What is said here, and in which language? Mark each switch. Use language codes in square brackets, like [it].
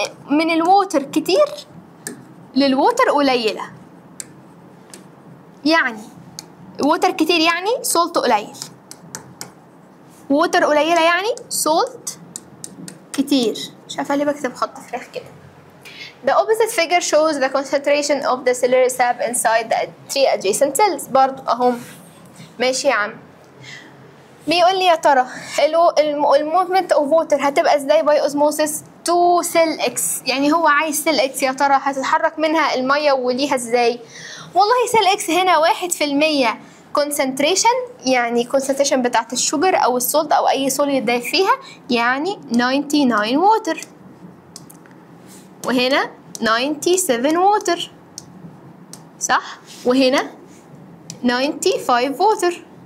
[ar] من الووتر كتير للووتر قليله، يعني ووتر كتير يعني سولت قليل، ووتر قليله يعني سولت كتير. مش عارفه ليه بكتب خط فراخ كده. [en] The opposite figure shows the concentration of the ciliary sap inside the 3 adjacent cells. [ar] برضو اهم، ماشي يا عم. بيقول لي يا ترى [en] الموفمنت of water [ar] هتبقى ازاي [en] by osmosis to cell X, [ar] يعني هو عايز سيل اكس، يا ترى هتتحرك منها الميه وليها ازاي؟ والله سيل اكس هنا 1% concentration، يعني concentration بتاعت الشوجر او السولت او اي سوليد دايب فيها، يعني 99 ووتر، وهنا 97 ووتر، صح؟ وهنا 95 ووتر.